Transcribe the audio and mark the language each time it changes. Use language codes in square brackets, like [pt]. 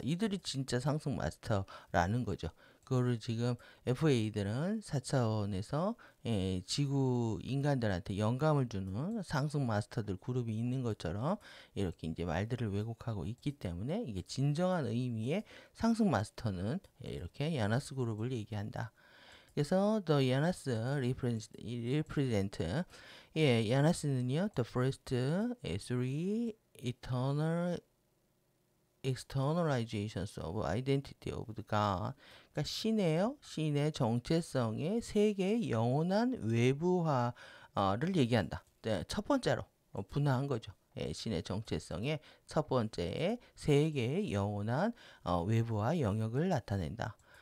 [ko] 이들이 진짜 상승 마스터라는 거죠. 그거를 지금 FA들은 4차원에서 지구 인간들한테 영감을 주는 상승 마스터들 그룹이 있는 것처럼 이렇게 이제 말들을 왜곡하고 있기 때문에 이게 진정한 의미의 상승 마스터는 이렇게 야나스 그룹을 얘기한다. [en] 그래서 the 야나스 represent 야나스는요 the first three eternal externalizations of identity of the God. [ko] 그러니까 신의 정체성의 세 개의 영원한 외부화를 얘기한다. 네, 첫 번째로 분화한 거죠. 신의 정체성의 첫 번째 세계의 영원한 외부와 영역을 나타낸다.